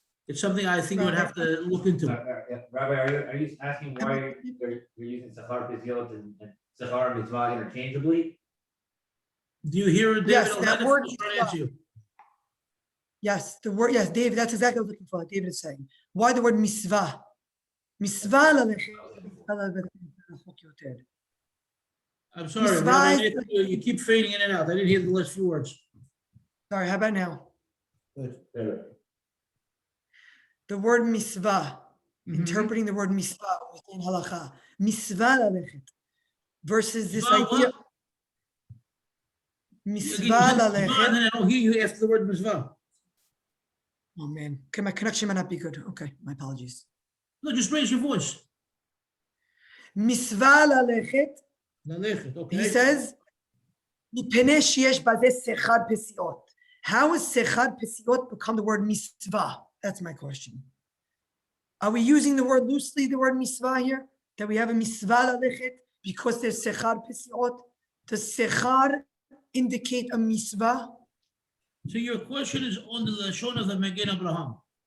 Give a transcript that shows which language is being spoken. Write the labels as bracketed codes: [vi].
[en] It's something I think I would have to look into. Rabbi, are you asking why you're using sachar pesiot and sachar mitzvah interchangeably? Do you hear it, David? Yes, that word. Yes, the word, yes, David, that's exactly what I was looking for. Like David is saying. Why the word mitzvah? [he] Mitzvah ללכת על בית רחוק יותר. [en] I'm sorry, Mitzvah Rabbi is- Nathan, you keep fading in and out. I didn't hear the last few words. Sorry, how about now? Good. The word mitzvah, Mhm. interpreting the word mitzvah within halacha. Mitzvah [he] ללכת [en] versus this Mitzvah idea. what? Mitzvah Again, you said mitzvah, [he] ללכת. [en] and then I don't hear you after the word mitzvah. Oh man, okay, my connection might not be good. Okay, my apologies. No, just raise your voice. [he] Mitzvah ללכת, Lalechet, [en] he okay? says, [he] מפני שיש בזה שכר פסיעות. [en] How has sechad pesiot become the word mitzvah? That's my question. Are we using the word loosely, the word mitzvah here? That we have a mitzvah lalechet because there's sechad pesiot? Does sechad indicate a mitzvah? So your question is on the Lashon of the Magen Abraham.